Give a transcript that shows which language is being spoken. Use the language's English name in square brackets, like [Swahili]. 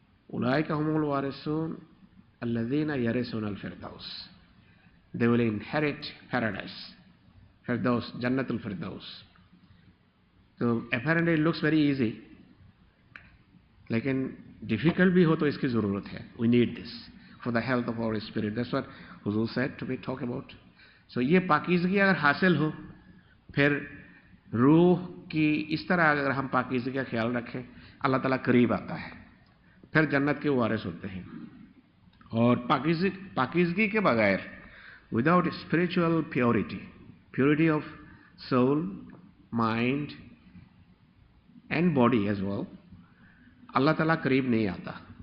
[Arabic] उलाइका हुमुल वारिसून अल्लज़ीना यरिसूनल फिरदौस, [English] they will inherit paradise, [Arabic] फिरदौस, जन्नतुल फिरदौस। [Hindi] तो [English] apparently it looks very easy, [Hindi] लेकिन difficult भी हो तो इसकी ज़रूरत है। [English] We need this for the health of our spirit. That's what Huzur said to be talk about. [Hindi] So ये पाकीज़गी अगर हासिल हो, फिर रूह की इस तरह अगर हम पाकीज़गी का ख्याल रखें, अल्लाह ताला करीब आता है, फिर जन्नत के वारिस होते हैं। और पाकीज़गी के बगैर, [English] without spiritual purity, purity of soul, mind and body as well, [Hindi] अल्लाह ताला करीब नहीं आता।